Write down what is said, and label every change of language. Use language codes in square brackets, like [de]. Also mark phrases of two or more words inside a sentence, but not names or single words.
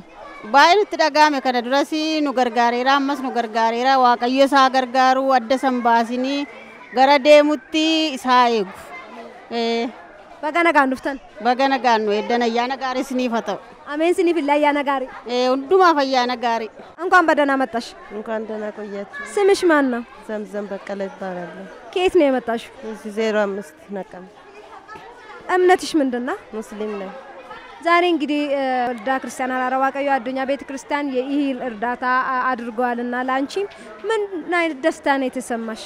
[om] Baay'ee nutti dhagahame. Kana duras nu gargaareera ammas nu gargaareera. Waaqayyo isaa gargaaru adda san baasinii gara deemutti isaa eegu. Baga nagaan dhuftan. Baga nagaan nu eeddan ayyaana gaarii isiniif haa ta'u. Ameen isiniif illee ayyaana gaarii. Hundumaaf ayyaana gaarii. [am] እንኳን በደህና መጣሽ። እንኳን ደህና ቆያችሁ። ስምሽ ማን ነው? ዘምዘም በቀለ ይባላል። ከየት ነው የመጣሽው? እዚህ 05 ነቀም። እምነትሽ ምንድነው? ሙስሊም ነኝ። ዛሬ እንግዲህ ወልዳ ክርስቲያን አራራ waaqayዮ አዱኛ ቤተ ክርስቲያን የእህል እርዳታ አድርገዋልና ላንቺ ምን አይነት ደስታ ነው የተሰማሽ?